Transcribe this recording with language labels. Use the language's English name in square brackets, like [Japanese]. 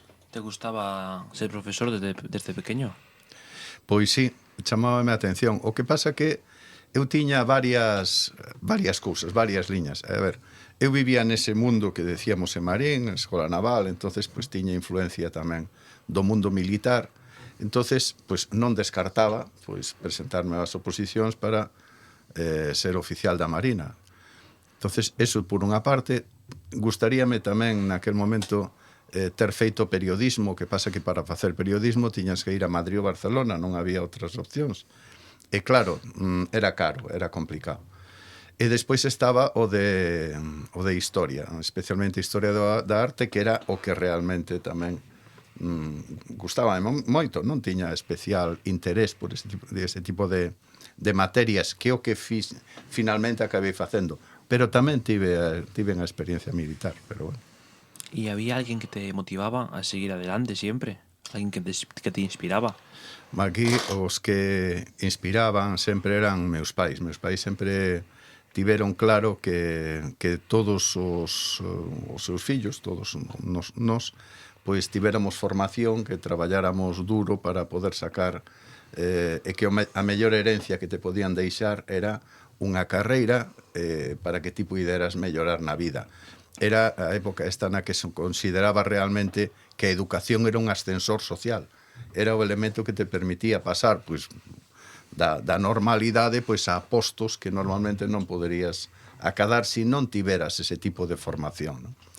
[Spanish] ¿Te gustaba ser profesor desde pequeño? [Galician] Pois sí, chamábame a atención. O que pasa que eu tiña varias cousas, varias liñas. A ver, eu vivía nese mundo que decíamos en Marín, na Escola Naval, entonces pois tiña influencia tamén do mundo militar. Entonces, pois non descartaba pois presentarme ás oposicións para ser oficial da Marina. Entonces, eso por unha parte. Gustaríame tamén naquel momento ter feito periodismo, que pasa que para facer periodismo tiñas que ir a Madrid ou Barcelona, non había outras opcións. E claro, era caro, era complicado. E despois estaba o de historia, especialmente historia da arte, que era o que realmente tamén gustaba moito, non tiña especial interés por ese tipo de materias, que o que finalmente acabei facendo. Pero tamén tive unha experiencia militar, pero bueno. [Spanish] ¿Y había alguien que te motivaba a seguir adelante siempre? ¿Alguien que te inspiraba? [Galician] Aquí os que inspiraban sempre eran meus pais. Meus pais sempre tiveron claro que todos os seus fillos, todos nós, pois tivéramos formación, que traballáramos duro para poder sacar e que a mellor herencia que te podían deixar era unha carreira para que ti puideras mellorar na vida. Era a época esta na que se consideraba realmente que a educación era un ascensor social. Era o elemento que te permitía pasar, pois, da normalidade pois a postos que normalmente non poderías acadar se non tiveras ese tipo de formación, non?